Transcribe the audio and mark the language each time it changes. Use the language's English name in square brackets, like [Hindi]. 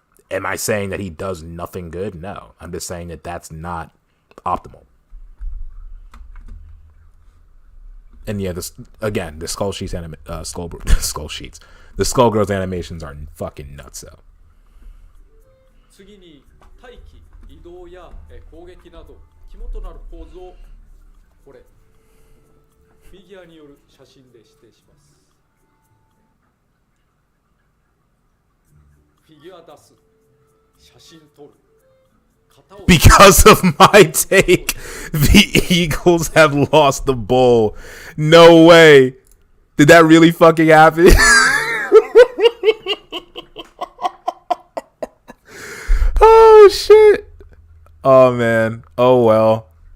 [English] Am I saying that he does nothing good? No. I'm just saying that that's not optimal. And yeah, this again, the Skull Sheets Skull Sheets. The Skullgirls animations are fucking nuts though. [Japanese] 次に待機、移動や攻撃など肝となる構図をこれフィギュアによる写真で指定します。フィギュア出す、写真撮る。 [English] Because of my take, the Eagles have lost the bowl. No way. Did that really fucking happen? Oh, shit. Oh, man. Oh, well.